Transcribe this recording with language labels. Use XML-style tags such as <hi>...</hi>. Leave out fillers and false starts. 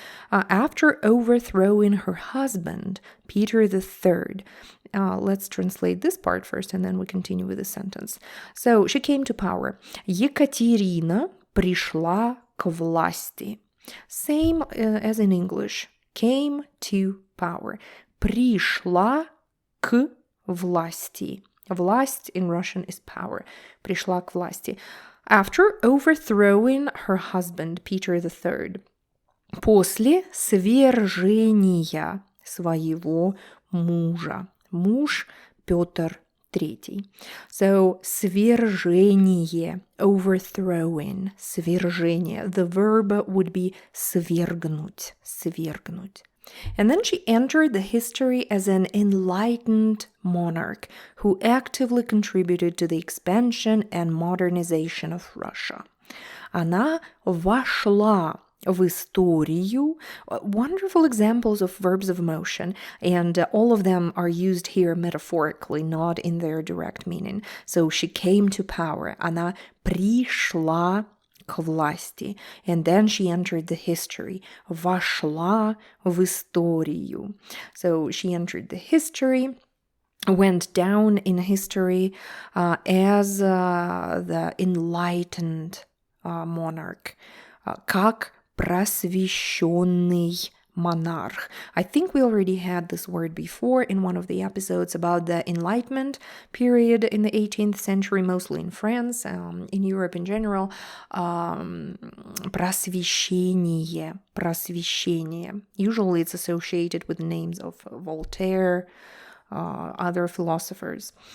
<en>After overthrowing her husband, Peter III. Let's translate this part first, and then we continue with the sentence. So she came to power.</en> <ru>Екатерина пришла к власти.</ru> <en>Same as in English. Came to power.</en> <ru>Пришла к власти.</ru> <en>Власть in Russian is power.</en> <ru>Пришла к власти.</ru> <en>After overthrowing her husband, Peter III.</en> <ru>После свержения своего мужа. Муж Петр III.</ru> <en>So, свержение, overthrowing, свержение. The verb would be свергнуть. And then she entered the history as an enlightened monarch who actively contributed to the expansion and modernization of Russia.</en> <ru>Она вошла в историю.</ru> <en>Wonderful examples of verbs of motion, and all of them are used here metaphorically, not in their direct meaning. So she came to power.</en> <ru>Она пришла к власти.</ru> <en>And then she entered the history.</en> <ru>Вошла в историю.</ru> <en>So she entered the history, went down in history as the enlightened monarch.</en> <ru>Как просвещённый monarch.</ru> <en>I think we already had this word before in one of the episodes about the Enlightenment period in the 18th century, mostly in France, in Europe in general.</en> <ru>Просвещение.</ru> <en>Usually it's associated with the names of Voltaire, other philosophers.</en>